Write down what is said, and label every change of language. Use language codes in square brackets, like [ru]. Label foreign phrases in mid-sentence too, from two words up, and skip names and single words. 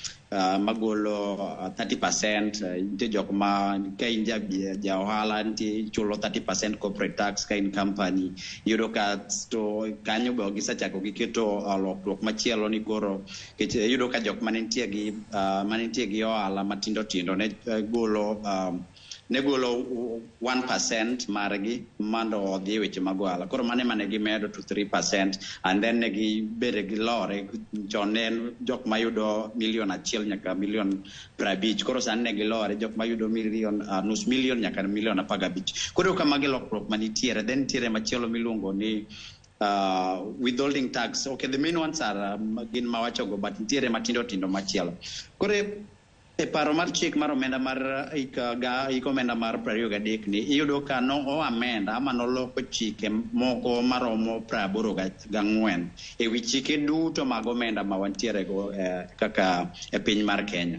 [luo] 30%, nitie jok ma ka in ja ohala nitie chulo 30% [en] corporate tax [luo] ka in company yudo ka to kanyo go gisachako giketo lokruok machielo ni koro yudo ka jok manitie gi ohala matindo ne golo 1% margi mondo odhi weche mag ohala koro mane gimedo to 3% [en] and then [luo] negi bede gi lore chonen jok mayudo $1,000,000 nyaka $1,50,000 koro sani negi lore jok mayudo nus million nyaka $1,15,000 koro kamagi lokruok manitiere then nitiere machielo miluongo ni [en] withholding tax. Okay, the main ones are [luo] gin mawachogo but nitiere matindo machielo koro e paro mar chik mar omenda mar omenda mar 23 ni iyudo ka amenda ama noloko chike moko maromo 84 ewi chike duto mag omenda ma wantiere go kaka e piny mar Kenya.